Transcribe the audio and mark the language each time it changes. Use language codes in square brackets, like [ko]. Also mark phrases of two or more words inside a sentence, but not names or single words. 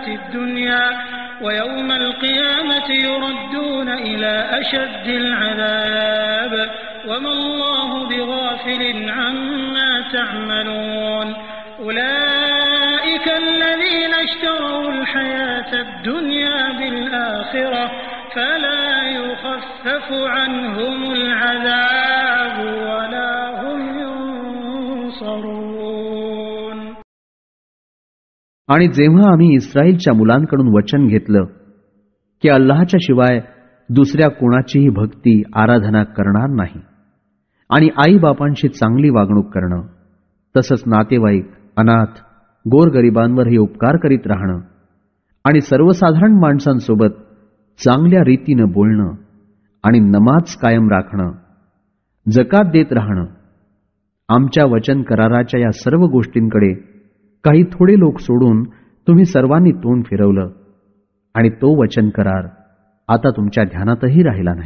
[ar] الدنيا ويوم القيامة يردون إلى أشد العذاب وما الله بغافل عما تعملون أولئك الذين اشتروا الحياة الدنيا بالآخرة فلا يخفف عنهم العذاب ولا هم ينصرون. [mr] आणि जेव्हा आम्ही इस्रायलच्या मुलांकडून वचन घेतलं की अल्लाहच्या शिवाय दुसऱ्या कोणाचीही भक्ती आराधना करणार नाही आणि आईबापांशी चांगली वागणूक करणं, तसंच नातेवाईक, अनाथ, गोरगरिबांवरही उपकार करीत राहणं आणि सर्वसाधारण माणसांसोबत चांगल्या रीतीनं बोलणं आणि नमाज कायम राखणं, जकात देत राहणं, आमच्या वचन कराराच्या या सर्व गोष्टींकडे काही थोडे लोक सोडून तुम्ही सर्वांनी तोंड फिरवलं आणि तो वचन करार आता तुमच्या ध्यानातही राहिला नाही.